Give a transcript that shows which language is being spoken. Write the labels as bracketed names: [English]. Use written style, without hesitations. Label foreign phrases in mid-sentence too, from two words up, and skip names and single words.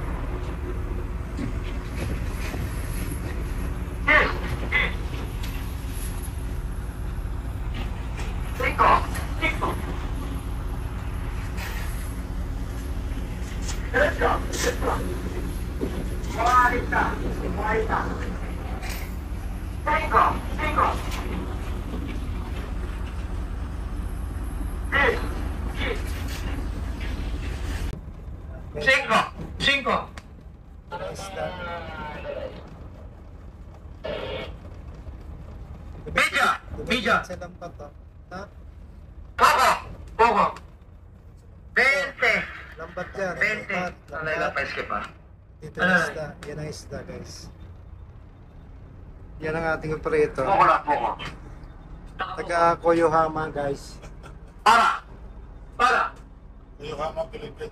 [Filipino] Diez. Diez. Cinco. Cinco. [English] Let's go. Let's go. [Filipino] 40. 40. Cinco. Cinco. Diez. Diez. Cinco. Cinco. Media. Media. Sa lambat, oh. Ha? Poco. Poco. 20. Lambat yan. 20. Alay, pa-skip ah. Dito ang isda. Yan ang isda, guys. Yan ang ating operator. Poco lang, poco. Taga Koyohama, guys. Para. Para. Yokohama, Philippines.